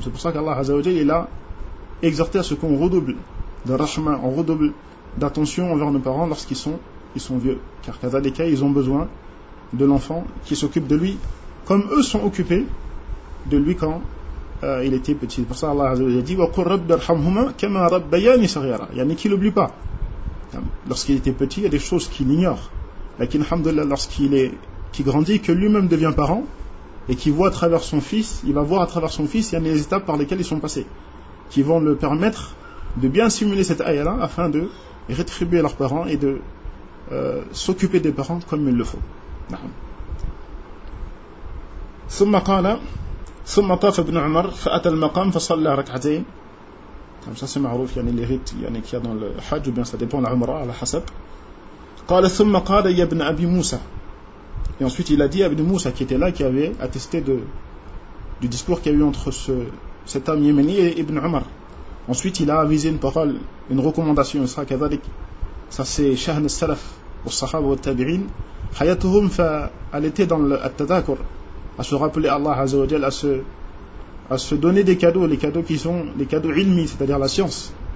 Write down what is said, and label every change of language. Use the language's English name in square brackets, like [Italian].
[French] C'est pour ça qu'Allah Azzawajal est là, exhorté à ce qu'on redouble de rahma, on redouble d'attention envers nos parents lorsqu'ils sont vieux. Car kada les gars, ils ont besoin de l'enfant qui s'occupe de lui, comme eux sont occupés de lui quand il était petit. Pour ça, Allah a dit [Arabic] وَقُلْ رَبِّ ارْحَمْهُمَا كَمَا رَبَّيَانِي صَغِيرًا. [French] Il y en a qui ne l'oublient pas. Lorsqu'il était petit, il y a des choses qu'il ignore. Lakin, alhamdoulilah, qu'il grandit, que lui-même devient parent, et qu'il voit à travers son fils, il y en a les étapes par lesquelles ils sont passés, qui vont le permettre de bien simuler cette ayah-là, afin de rétribuer leurs parents et de s'occuper des parents comme il le faut. [Arabic] ثُمَّ قَالَ ثم طاف ابن عمر فأتى المقام فصلى ركعتين. [French] Comme ça c'est معروف, يعني les rites, يعني qu'il y a dans le hajj ou bien ça dépend de l'umra, à la hasab. [Arabic] قال ثم قال يا ابن أبي موسى. [French] Et ensuite il a dit à Ibn Moussa qui était là, qui avait attesté de, du discours qu'il y a eu entre ce, cet homme yéménite et Ibn Umar. Ensuite il a avisé une parole, une recommandation. Ça c'est Shahn al-Salaf au Sahaba wa Tabirin. Hayatuhum fa, elle était dans le At-Tadakur, à se rappeler Allah Azza wa Jal, à se donner des cadeaux, les cadeaux qui sont les cadeaux ilmi, c'est-à-dire la science.